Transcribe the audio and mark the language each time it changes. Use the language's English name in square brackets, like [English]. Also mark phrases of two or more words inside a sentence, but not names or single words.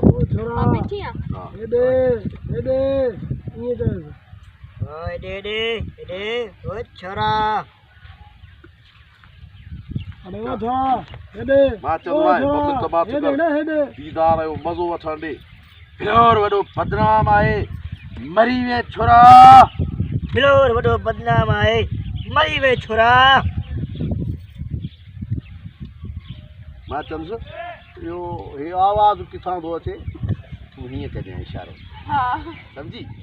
[Sindhi] छोरा हेडे हेडे ये कर ओए हेडे ओ छोरा अरे वो छोरा हेडे मां चंदो आहे पब्लिक तबाह थी हेडे हेडे दीदार जो मज़ो वठण ॾे प्योर वॾो बदनाम आहे मरी वे छोरा बिलोर वॾो बदनाम आहे मरी वे छोरा मां चंदुसि इहो हे आवाज़ किथां थो अचे तूं हीअं कजांइ इशारो सम्झी